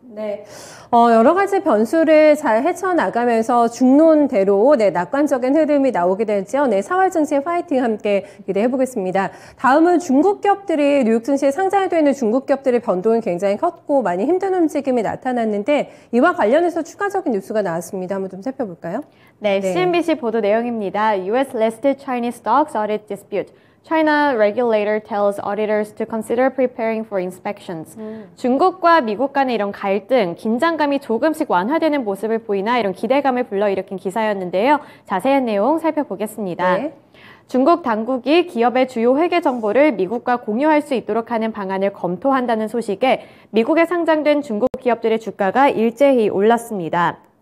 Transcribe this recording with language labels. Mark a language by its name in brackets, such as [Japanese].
[Korean] 네, 여러 가지 변수를 잘 헤쳐나가면서 중론대로 낙관적인 흐름이 나오게 될지요. 4월 증시의 파이팅 함께 기대해 보겠습니다. 다음은 중국 기업들이 뉴욕 증시에 상장되어 있는 중국 기업들의 변동이 굉장히 컸고 많이 힘든 움직임이 나타났는데 이와 관련해서 추가적인 뉴스가 나왔습니다. 한번 좀 살펴볼까요? 네, CNBC 보도 내용입니다. [English] US listed Chinese stocks audit dispute. China regulator tells auditors to consider preparing for inspections. [Korean] 중국과 미국 간의 이런 갈등, 긴장감이 조금씩 완화되는 모습을 보이나 이런 기대감을 불러일으킨 기사였는데요. 자세한 내용 살펴보겠습니다. 네. 중국 당국이 기업의 주요 회계 정보를 미국과 공유할 수 있도록 하는 방안을 검토한다는 소식에 미국에 상장된 중국 기업들의 주가가 일제히 올랐습니다.